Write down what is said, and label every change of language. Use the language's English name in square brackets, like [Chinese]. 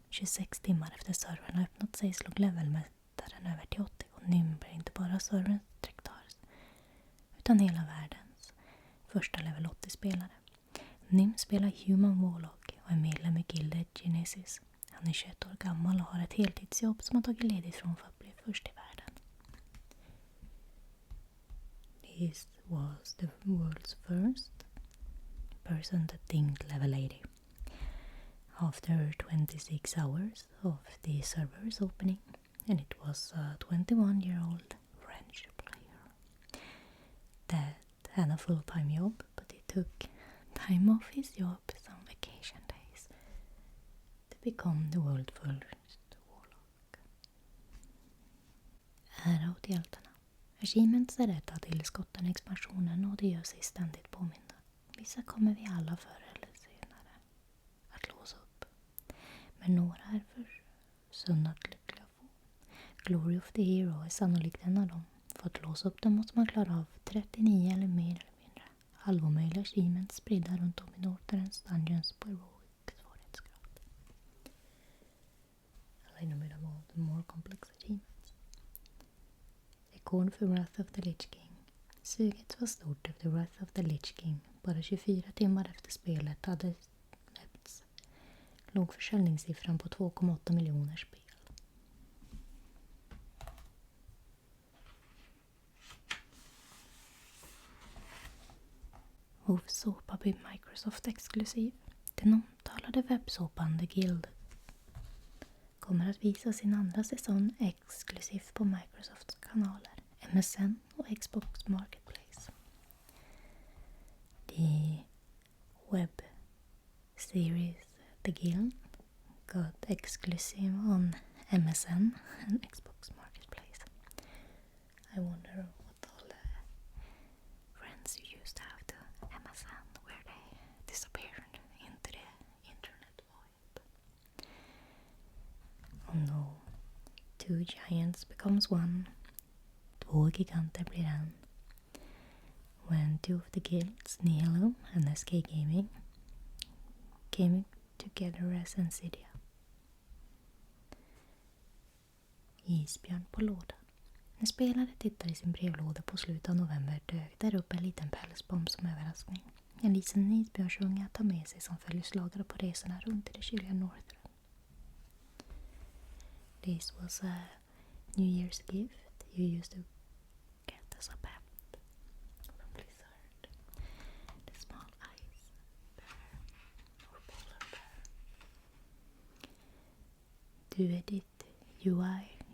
[Swedish] 26 timmar efter servern öppnat sig slog levelmätaren över till 80 och Nym blev inte bara serverns träktars utan hela världens första level 80-spelare. Nym spelar Human Warlock och är medlem i gildet Genesis. Han är 21 år gammal och har ett heltidsjobb som han tagit ledigt från för att bli först i världen. [English] This was the world's first person that dinged level 80. After 26 hours of the server's opening, and it was a 21-year-old French player that had a full-time job, but he took time off his job, some vacation days, to become the world's first warlock. [Swedish] Ära åt hjältarna. Achievements är rätta tillskotten i expansionen och det gör sig ständigt påminda. Vissa kommer vi alla förr eller senare att låsa upp. Men några är försunnat lyckliga få. Glory of the Hero är sannolikt en av dem. För att låsa upp den måste man klara av 39 eller mer eller mindre halvomöjliga achievements spridda runt om i Northerns dungeons på heroic svårighetsgrad. [English] A little bit about the more complex achievements. [Swedish] Rekord för Wrath of the Lich King. Suget var stort efter Wrath of the Lich King. Bara 24 timmar efter spelet hade släppts låg försäljningssiffran på 2,8 miljoner spel. WoW-såpa blir Microsoft exklusiv. Den omtalade webbsåpan The Guild kommer att visa sin andra säsong exklusivt på Microsofts kanaler, MSN och Xbox Marketplace. [English] series, The Guild, got exclusive on MSN and Xbox Marketplace. I wonder what all the friends you used to have to MSN, where they disappeared into the internet void. Oh no, two giants becomes one. [Swedish] Två giganter blir en. [English] When two of the guilds, Nihilo and SK Gaming, came together as Ensidia. [Swedish] Isbjörn på lådan. En spelare tittar i sin brevlåda på slutet av november dök där upp en liten pälsbomb som överraskning. En liten isbjörnsunge att ta med sig som följeslagare på resorna runt i det kyliga Northrend. [English] This was a New Year's gift you used to get as a pet from Blizzard. The small ice bear or polar bear. [Swedish] Du är ditt UI.